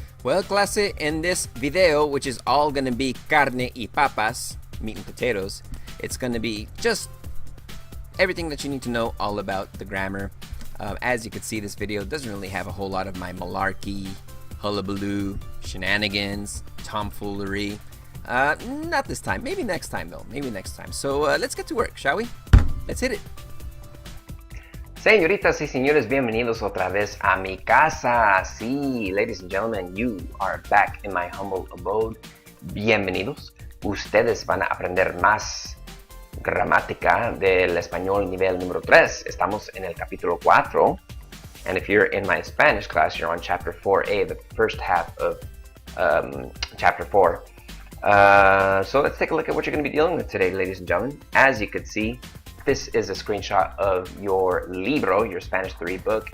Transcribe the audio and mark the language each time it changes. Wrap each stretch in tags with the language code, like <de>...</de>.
<en>Well, clase, in this video, which is all gonna be</en> <es>carne y papas,</es> <en>meat and potatoes, it's gonna be just everything that you need to know all about the grammar. As you can see, this video doesn't really have a whole lot of my malarkey, hullabaloo, shenanigans, tomfoolery. Not this time. Maybe next time, though. Maybe next time. So let's get to work, shall we? Let's hit it.</en> <es>Señoritas y señores, bienvenidos otra vez a mi casa.</es> <en>Sí, ladies and gentlemen, you are back in my humble abode. Bienvenidos.</en> <es>Ustedes van a aprender más gramática del español nivel número 3. Estamos en el capítulo 4.</es> <en>And if you're in my Spanish class, you're on Chapter 4A, the first half of Chapter 4. So let's take a look at what you're going to be dealing with today, ladies and gentlemen. As you can see, this is a screenshot of your libro, your Spanish 3 book.</en>